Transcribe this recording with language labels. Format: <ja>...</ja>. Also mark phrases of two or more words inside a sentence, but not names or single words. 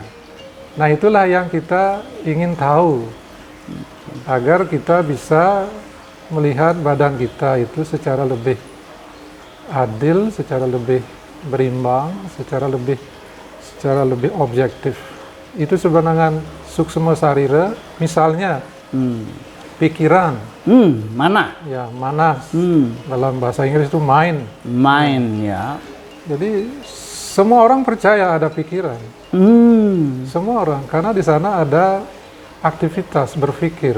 <id>Nah, itulah yang kita ingin tahu agar kita bisa melihat badan kita itu secara lebih adil, secara lebih berimbang, secara lebih objektif. Itu sebenarnya suksma sarira, misalnya pikiran. Mana? Ya, manas. Dalam bahasa Inggris itu mind. Mind, ya. Jadi semua orang percaya ada pikiran. Semua orang, karena di sana ada aktivitas berpikir.</id>